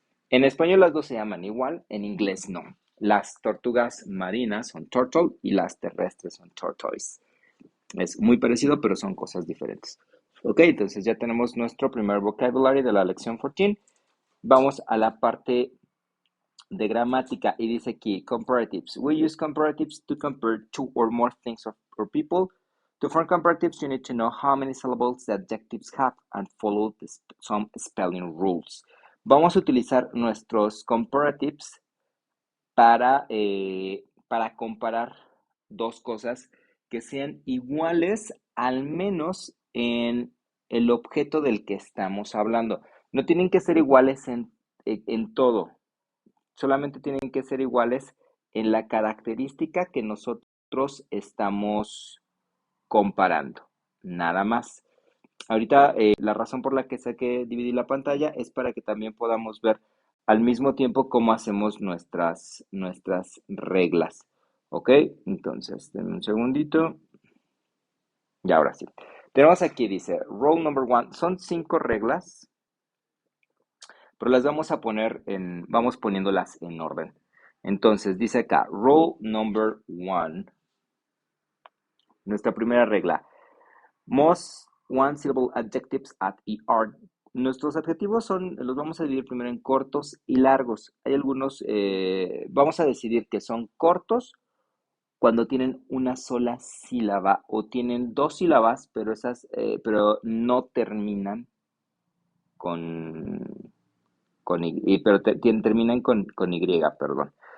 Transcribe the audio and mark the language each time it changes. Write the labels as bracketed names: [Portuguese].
[Spanish] En español las dos se llaman igual, en inglés no. Las tortugas marinas son turtle y las terrestres son tortoise. Es muy parecido, pero son cosas diferentes. Ok, entonces ya tenemos nuestro primer vocabulary de la lección 14. Vamos a la parte de gramática y dice aquí, comparatives. [English] We use comparatives to compare two or more things or people. To form comparatives, you need to know how many syllables the adjectives have and follow some spelling rules. [Spanish] Vamos a utilizar nuestros comparatives para comparar dos cosas que sean iguales, al menos en el objeto del que estamos hablando. No tienen que ser iguales en todo, solamente tienen que ser iguales en la característica que nosotros estamos comparando, nada más. Ahorita la razón por la que saqué dividir la pantalla es para que también podamos ver al mismo tiempo cómo hacemos nuestras reglas. ¿Ok? Entonces, denme un segundito. Y ahora sí. Tenemos aquí, dice, [English] rule number one. [Spanish] Son 5 reglas, pero las vamos a poner vamos poniéndolas en orden. Entonces, dice acá, [English] rule number one. [Spanish] Nuestra primera regla. [English] Most one-syllable adjectives at ER. [Spanish] Nuestros adjetivos los vamos a dividir primero en cortos y largos. Hay algunos, vamos a decidir que son cortos cuando tienen una sola sílaba o tienen dos sílabas, pero no terminan con, pero terminan con Y, perdón.